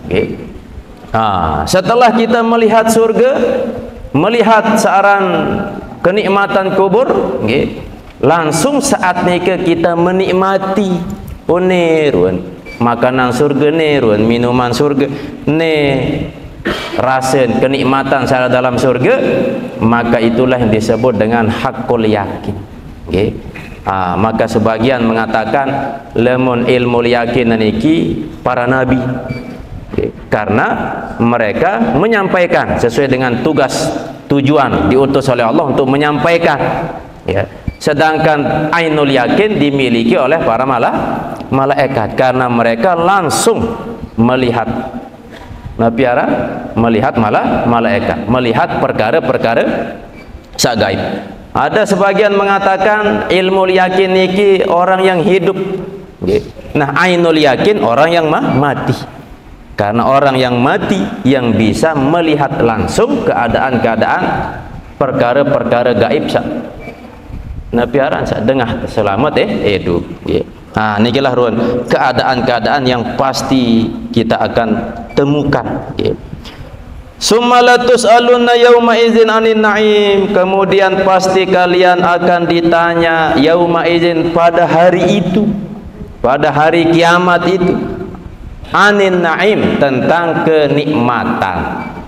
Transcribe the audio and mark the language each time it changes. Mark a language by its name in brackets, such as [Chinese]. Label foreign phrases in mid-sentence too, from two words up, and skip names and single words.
[Indonesian] Setelah kita melihat surga, melihat saran kenikmatan kubur, langsung saat nika kita menikmati ruan makanan surga ni, ruan minuman surga ni, rasa kenikmatan secara dalam surga, maka itulah yang disebut dengan hakul yakin. Maka sebagian mengatakan lemun ilmu yakin niki para nabi, karena mereka menyampaikan sesuai dengan tugas tujuan diutus oleh Allah untuk menyampaikan. Sedangkan ainul yakin dimiliki oleh para malaikat karena mereka langsung melihat melihat malaikat, melihat perkara-perkara sak gaib. Ada sebagian mengatakan ilmu yakin niki orang yang hidup. Nah, ainul yakin orang yang mati. Karena orang yang mati yang bisa melihat langsung keadaan-keadaan perkara-perkara gaib sak. [Sasak] Nah, piaran sak dengah selamat edu. [Indonesian] Nikilah ruan keadaan-keadaan yang pasti kita akan temukan. [Arabic] Summalatus alunna yauma izin anin naim, [Indonesian] kemudian pasti kalian akan ditanya [Arabic] yauma izin [Indonesian] pada hari itu, pada hari kiamat itu, [Arabic] anin naim [Indonesian] tentang kenikmatan.